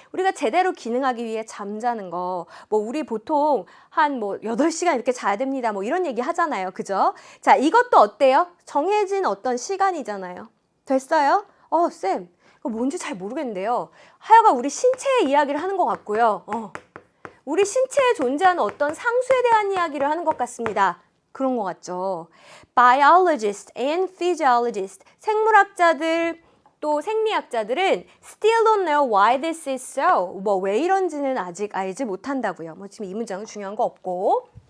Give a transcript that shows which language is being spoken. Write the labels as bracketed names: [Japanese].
[Korean] 우리가 제대로 기능하기 위해 잠자는 거. 뭐 우리 보통 한 뭐 8시간 이렇게 자야 됩니다. 뭐 이런 얘기 하잖아요. 그죠? 자, 이것도 어때요? 정해진 어떤 시간이잖아요. 됐어요? 쌤. 이거 뭔지 잘 모르겠는데요. 하여간 우리 신체의 이야기를 하는 것 같고요. 우리 신체에 존재하는 어떤 상수에 대한 이야기를 하는 것 같습니다. 그런 것 같죠. [English] Biologists and physiologists, [Korean] 생물학자들 또 생리학자들은 [English] still don't know why this is so. [Korean] 뭐 왜 이런지는 아직 알지 못한다고요. 뭐 지금 이 문장은 중요한 거 없고.